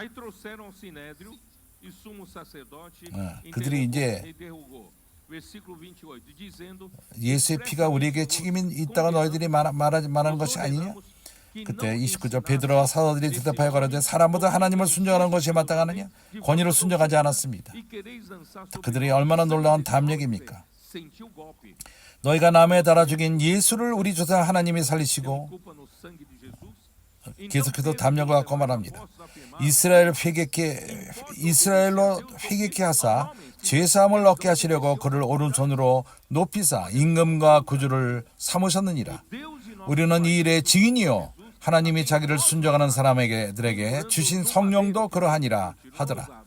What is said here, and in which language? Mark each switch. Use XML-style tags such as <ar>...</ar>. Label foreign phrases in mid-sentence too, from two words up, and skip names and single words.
<ko>그들이 이제 예수의 피가 우리에게 책임이 있다가 너희들이 말하는 것이 아니냐? 그때 29절 베드로와 사도들이 대답하여 가로되 사람보다 하나님을 순종하는 것이 마땅하느냐? 권위를 순종하지 않았습니다. 그들이 얼마나 놀라운 담력입니까? 너희가 나무에 달아 죽인 예수를 우리 조상 하나님이 살리시고,</ko> <pt>culpa no sangue de Jesus.</pt> <ko>계속해서 담력을 갖고 말합니다. 이스라엘로 회개케 하사 죄사함을 얻게 하시려고 그를 오른손으로 높이사 임금과 구주를 삼으셨느니라. 우리는 이 일의 증인이요 하나님이 자기를 순종하는 사람에게들에게 주신 성령도 그러하니라 하더라.</ko>